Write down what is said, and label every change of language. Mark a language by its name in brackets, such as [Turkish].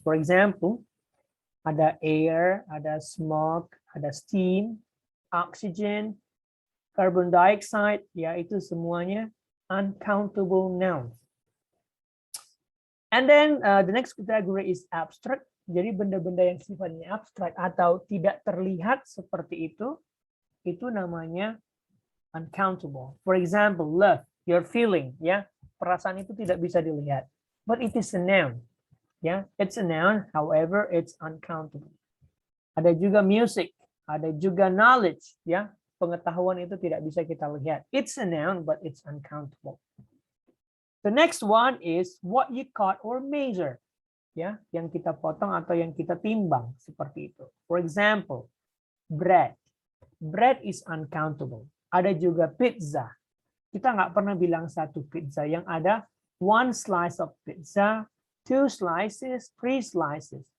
[English] For example, ada air, ada smoke, ada steam, oxygen, carbon dioxide, [Indonesian] ya itu semuanya [English] uncountable nouns. And then the next category is abstract. [Indonesian] Jadi benda-benda yang sifatnya abstrak atau tidak terlihat seperti itu namanya uncountable. [English] For example, love, your feeling, ya, [Indonesian] perasaan itu tidak bisa dilihat, [English] but it is a noun. Ya, it's a noun, however, it's uncountable. [Indonesian] Ada juga music, ada juga knowledge, ya, pengetahuan itu tidak bisa kita lihat. [English] It's a noun, but it's uncountable. The next one is what you cut or measure, [Indonesian] ya, yang kita potong atau yang kita timbang seperti itu. [English] For example, bread. Bread is uncountable. [Indonesian] Ada juga pizza. Kita nggak pernah bilang satu pizza, yang ada [English] one slice of pizza, 2 slices, 3 slices.